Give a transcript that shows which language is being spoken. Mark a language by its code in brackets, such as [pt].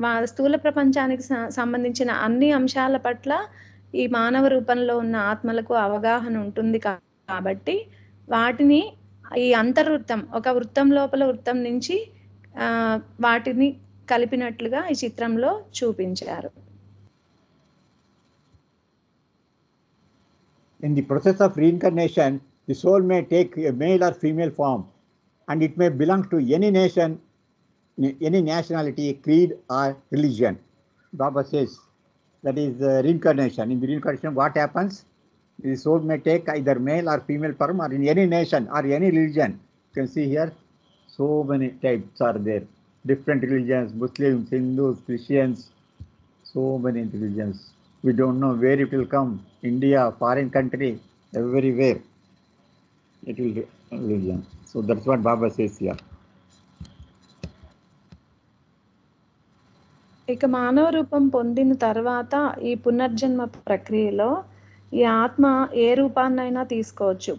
[te] స్థూల ప్రపంచానికి సంబంధించిన అన్ని అంశాల పట్ల ఈ మానవ రూపంలో ఉన్న ఆత్మలకు అవగాహన ఉంటుంది కాబట్టి వాటిని ఈ అంతర్వృత్తం, ఒక వృత్తం లోపల వృత్తం నుంచి వాటిని కలిపినట్లుగా ఈ చిత్రంలో చూపించారు. [en] In the process of reincarnation, the soul may take a male or female form, and it may belong to any nation, any nationality, creed, or religion. Baba says that is reincarnation. In the reincarnation, what happens? The soul may take either male or female form, or in any nation or any religion. You can see here, so many types are there. Different religions, Muslims, Hindus, Christians, so many religions. We don't know where it will come. India, foreign country, everywhere it will be religion. So that's what Baba says here. [te] ఇక మానవ రూపం పొందిన తర్వాత ఈ పునర్జన్మ ప్రక్రియలో ఈ ఆత్మ ఏ రూపాన్నైనా తీసుకోవచ్చు.